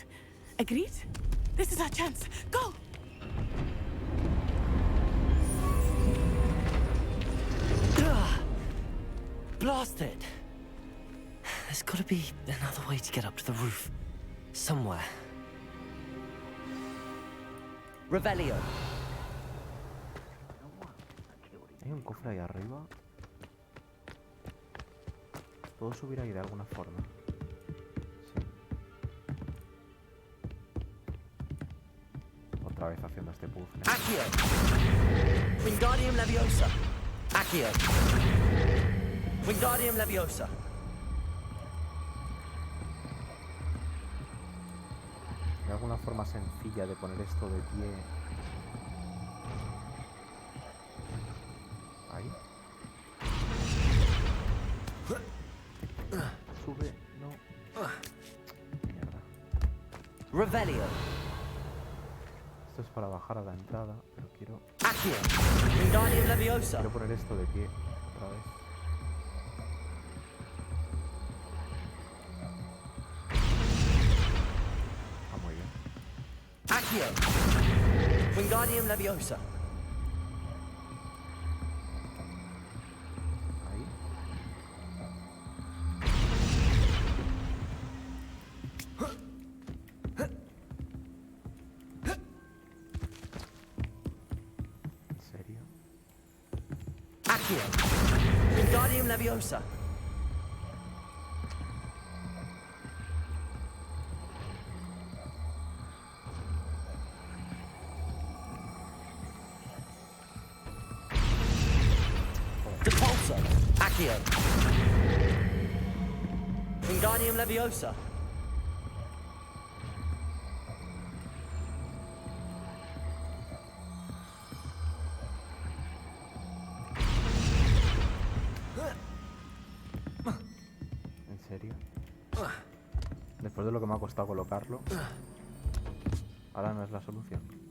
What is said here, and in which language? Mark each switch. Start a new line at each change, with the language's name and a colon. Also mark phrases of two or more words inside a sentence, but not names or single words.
English: Agreed? This is our chance. Go! Blast it! There's gotta be another way to get up to the roof. Somewhere.
Spanish: Revelio. Hay un cofre ahí arriba. ¿Puedo subir ahí de alguna forma? Sí. Otra vez haciendo este puzzle. Accio! Wingardium Leviosa! Accio! Wingardium Leviosa! ¿Hay alguna forma sencilla de poner esto de pie? Ahí. Sube, no. Mierda. Revelio. Esto es para bajar a la entrada, pero quiero... Accio! Wingardium Leviosa! Quiero poner esto de pie otra vez. Ah, muy bien. Accio! Wingardium Leviosa! Ahí. ¿En serio? Accio! Wingardium Leviosa! Depulso! Accio! Wingardium Leviosa! ¿En serio? Después de lo que me ha costado colocarlo, ahora no es la solución.